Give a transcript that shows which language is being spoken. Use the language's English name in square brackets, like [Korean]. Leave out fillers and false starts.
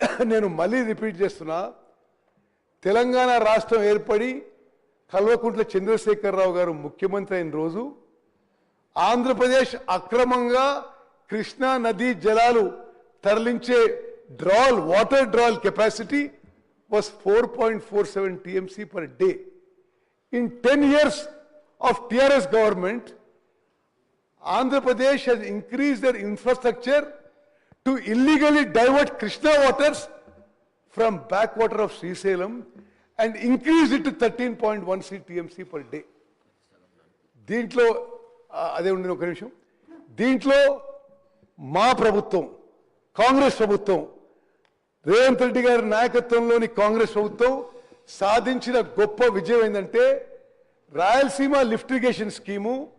[Telugu] నేను మళ్ళీ రిపీట్ చేస్తున్నా, తెలంగాణ రాష్ట్రం ఏర్పడి కల్వకుంట్ల చంద్రశేఖరరావు గారు ముఖ్యమంత్రి అయిన రోజు ఆంధ్రప్రదేశ్ అక్రమంగా కృష్ణా నదీ జలాలు తరలించే water drawal capacity [English] was 4.47 TMC per day. In 10 years of TRS government, Andhra Pradesh has increased their infrastructure to illegally divert Krishna waters from backwater of Srisailam and increased it to 13.16 TMC per day. [Telugu] దీంట్లో అదే ఉండిన ఒక నిమిషం, దీంట్లో మా ప్రభుత్వం కాంగ్రెస్ ప్రభుత్వం రేవంత్ రెడ్డి గారి నాయకత్వంలోని కాంగ్రెస్ ప్రభుత్వం సాధించిన గొప్ప విజయం ఏంటంటే రాయలసీమ లిఫ్ట్ ఇరిగేషన్ స్కీము